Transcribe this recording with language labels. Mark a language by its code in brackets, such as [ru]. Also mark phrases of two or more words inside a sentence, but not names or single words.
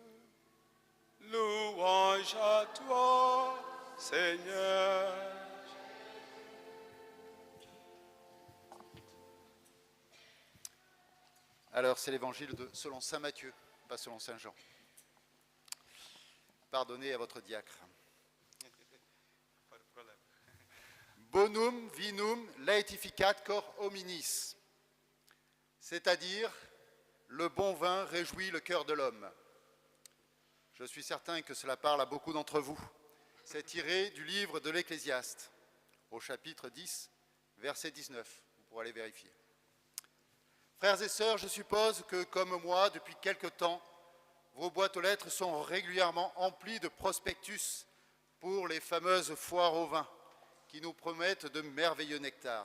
[fr] Louange à toi, Seigneur. Alors, c'est l'évangile selon saint Matthieu, pas selon saint Jean. Pardonnez à votre diacre. Pas de problème. [la] Bonum vinum laetificat cor hominis, [fr] c'est-à-dire le bon vin réjouit le cœur de l'homme. Je suis certain que cela parle à beaucoup d'entre vous. C'est tiré du livre de l'Ecclésiaste, au chapitre 10, verset 19. Vous pourrez aller vérifier. Frères et sœurs, je suppose que, comme moi, depuis quelque temps, vos boîtes aux lettres sont régulièrement emplies de prospectus pour les fameuses foires au vin, qui nous promettent de merveilleux nectars.